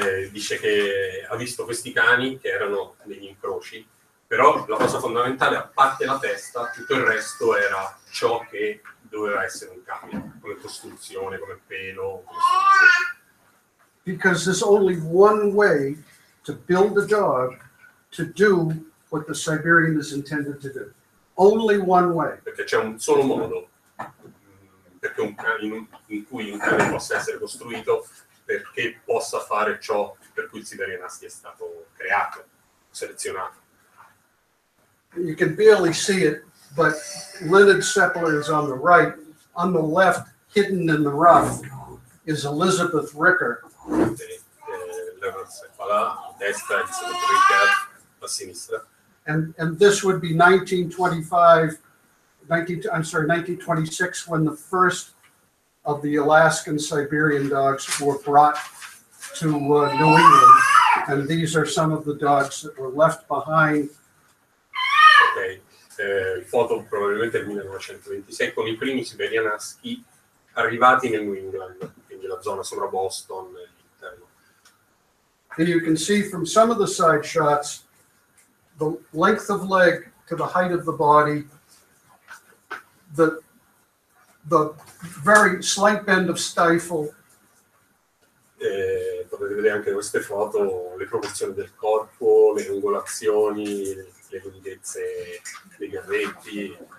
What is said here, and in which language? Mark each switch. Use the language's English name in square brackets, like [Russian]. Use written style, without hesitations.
[Italian] dice che ha visto questi cani che erano degli incroci, però la cosa fondamentale, a parte la testa, tutto il resto era ciò che doveva essere un cane, come costruzione, come pelo, come struttura. [English] Because there's only one way to build a dog to do what the Siberian is intended to do. Only one way. [Italian] Perché c'è un solo modo perché in cui un cane possa essere costruito, perché possa fare ciò per cui il Siberian Husky è stato creato, selezionato. [English] You can barely see it, but Leonard Sepler is on the right. On the left, hidden in the rough, is Elizabeth Ricker. [Italian] A destra, Elizabeth Ricker, a sinistra. [English] And this would be 1926, when the first of the Alaskan Siberian dogs were brought to New England. And these are some of the dogs that were left behind. [Italian] Ok, foto probabilmente del 1926 con i primi Siberian Husky arrivati nel New England, quindi la zona sopra Boston. [English] And you can see from some of the side shots, the length of leg to the height of the body, the very slight bend of stifle. [Italian] Potete vedere anche queste foto, le proporzioni del corpo, le angolazioni, le lunghezze dei garretti.